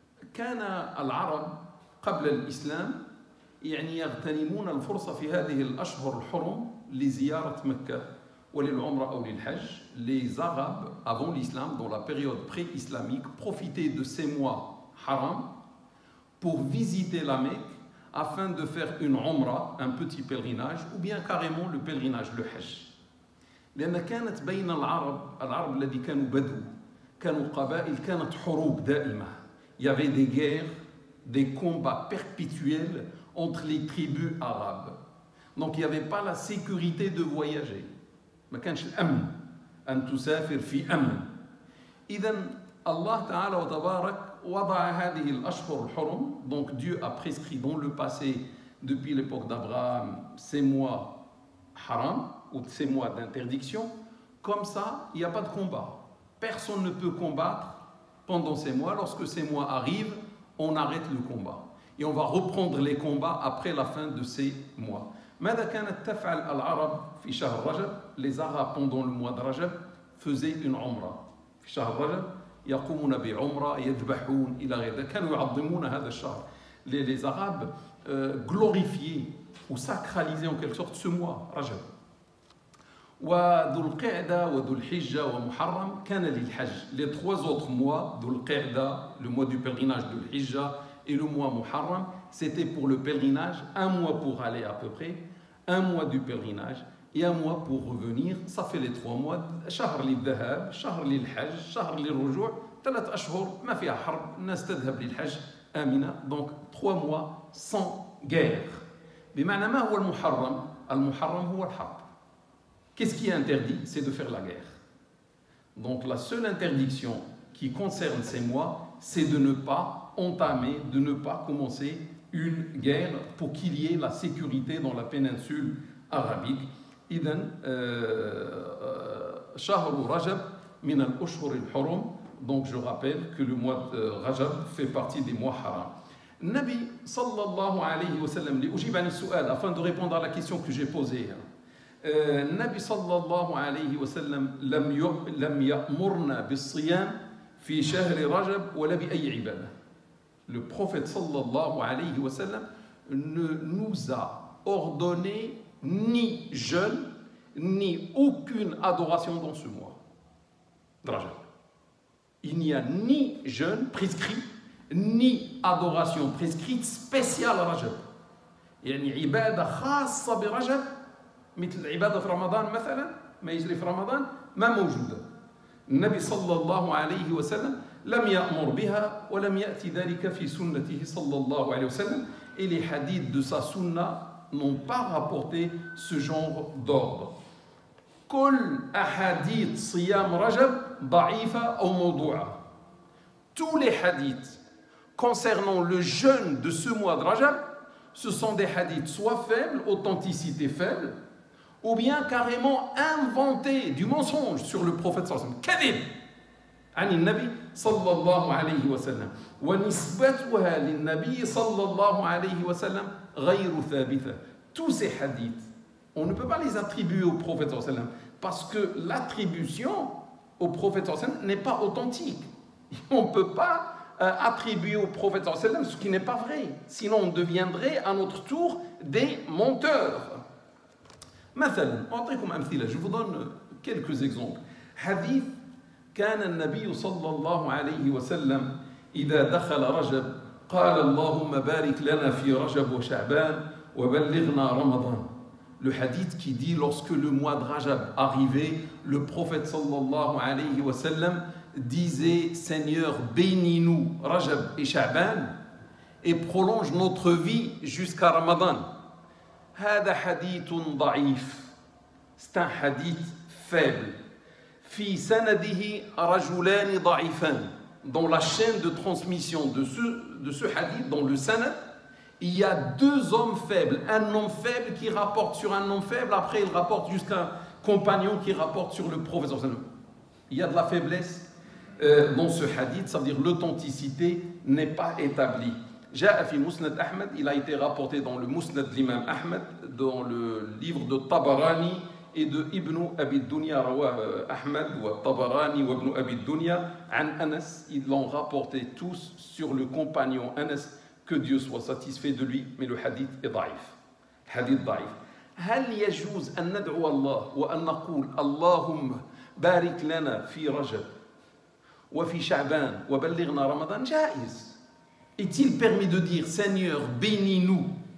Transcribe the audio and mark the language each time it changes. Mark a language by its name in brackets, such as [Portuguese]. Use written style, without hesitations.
[Arabic] كان العرب قبل الإسلام يعني يغتنمون الفرصة في هذه الأشهر الحرم لزيارة مكة وللعمرة أو للحج. [French] Les Arabes, avant l'islam, dans la période pré-islamique, profitaient de ces mois haram pour visiter la Mecque afin de faire une umrah, un petit pèlerinage, ou bien carrément le pèlerinage, le hajj. [Arabic] لأن كانت بين العرب الذي كانوا بدو كانوا قبائل كانت حروب دائمة. [French] Il y avait des guerres, des combats perpétuels entre les tribus arabes. Donc il n'y avait pas la sécurité de voyager. [Arabic] ما كانش الأمن أن تسافر في أمن. إذن الله تعالى وتبارك وضع هذه الأشهر الحرم. [French] Donc Dieu a prescrit dans le passé, depuis l'époque d'Abraham, ces mois haram, ou ces mois d'interdiction. Comme ça, il n'y a pas de combat. Personne ne peut combattre pendant ces mois. Lorsque ces mois arrivent, on arrête le combat. Et on va reprendre les combats après la fin de ces mois. [Arabic] ماذا كانت تفعل العرب في شهر رجب؟ [French] Les Arabes pendant le mois de Rajab faisaient une umrah. [Arabic] في شهر رجب يقومون بعمرة يذبحون إلى غير ذلك. كانوا يعظمون هذا الشهر. [French] Les Arabes glorifiaient ou sacralisaient en quelque sorte ce mois Rajab. [Arabic] وذو القعدة وذو الحجة ومحرم كان للحج. [French] Les trois autres mois, ذو القعدة, le mois du pèlerinage de l'Hijja, et le mois Muharram, c'était pour le pèlerinage, un mois pour aller à peu près, un mois du pèlerinage et un mois pour revenir. Ça fait les 3 mois. [Arabic] شهر للذهاب، شهر للحج، شهر للرجوع، 3 أشهر ما فيها حرب، الناس تذهب للحج آمنة. [French] Donc 3 mois sans guerre. [Arabic] بمعنى ما هو المحرم؟ المحرم هو الحرب. [French] Qu'est-ce qui est interdit? C'est de faire la guerre. Donc la seule interdiction qui concerne ces mois, c'est de ne pas entamer, de ne pas commencer une guerre pour qu'il y ait la sécurité dans la péninsule arabique. [Arabic] إذن شهر رجب من الأشهر الحرم. [French] Donc je rappelle que le mois de Rajab fait partie des mois haram. Nabi sallallahu alayhi wa sallam, [Arabic] لأجيب عن السؤال, [French] afin de répondre à la question que j'ai posée. [Arabic] Nabi sallallahu alayhi wa sallam لم يأمرنا بالصيام في شهر رجب ولا بأي عبادة. [French] Le prophète sallallahu alayhi wa sallam ne nous a ordonné ni jeûne, ni aucune adoration dans ce mois. Rajab. Il n'y a ni jeûne prescrit, ni adoration prescrite spéciale à Rajab. [Arabic] يعني عبادة خاصة برجب مثل عبادة في رمضان مثلا ما يجري في رمضان ما موجودة. النبي صلى الله عليه وسلم لم يأمر بها ولم يأتي ذلك في سنته صلى الله عليه وسلم. [French] Et les hadiths de sa sunna n'ont pas rapporté ce genre d'ordre. [Arabic] كل أحاديث صيام رجب ضعيفة أو موضوعة. [French] Tous les hadiths concernant le jeûne de ce mois de Rajab, ce sont des hadiths soit faibles, authenticité faible, ou bien carrément inventés, du mensonge sur le prophète sallallahu alayhi wa sallam. [Arabic] كذب عن النبي صلى الله عليه وسلم ونسبتها للنبي صلى الله عليه وسلم غير ثابتة. [French] Tous ces hadiths, on ne peut pas les attribuer au prophète sallallahu alayhi wa sallam parce que l'attribution au prophète sallallahu alayhi wa sallam n'est pas authentique. On ne peut pas attribuer au prophète sallallahu alayhi wa sallam ce qui n'est pas vrai. Sinon on deviendrait à notre tour des menteurs. [Arabic] مثلا أعطيكم أمثلة. [French] Je vous donne quelques exemples. [Arabic] حديث كان النبي صلى الله عليه وسلم إذا دخل رجب قال اللهم بارك لنا في رجب وشعبان وبلغنا رمضان. [French] Le hadith qui dit lorsque le mois de Rajab arrivait, le prophète sallallahu alayhi wa sallam disait Seigneur, bénis-nous Rajab et Sha'ban et prolonge notre vie jusqu'à Ramadan. [Arabic] هذا حديث ضعيف. [French] C'est un hadith faible. [Arabic] في سنده رجلان ضعيفان. [French] Dans la chaîne de transmission de ce hadith, dans le sanad, il y a 2 hommes faibles. Un homme faible qui rapporte sur un homme faible, après il rapporte jusqu'à un compagnon qui rapporte sur le prophète. Il y a de la faiblesse dans ce hadith, ça veut dire l'authenticité n'est pas établie. [Arabic] جاء في مسند أحمد, [French] il a été rapporté dans le musnad de l'imam Ahmed, dans le livre de Tabarani et de Ibn Abi Dunya, [Arabic] رواه أحمد والطبراني وابن أبي الدنيا عن أنس. [French] Ils l'ont rapporté tous sur le compagnon Anas, que Dieu soit satisfait de lui, mais le hadith est ضعيف. Hadith ضعيف. [Arabic] هل يجوز أن ندعو الله وأن نقول اللهم بارك لنا في رجب وفي شعبان وبلغنا رمضان؟ جائز. [French] Est-il permis de dire Seigneur, bénis-nous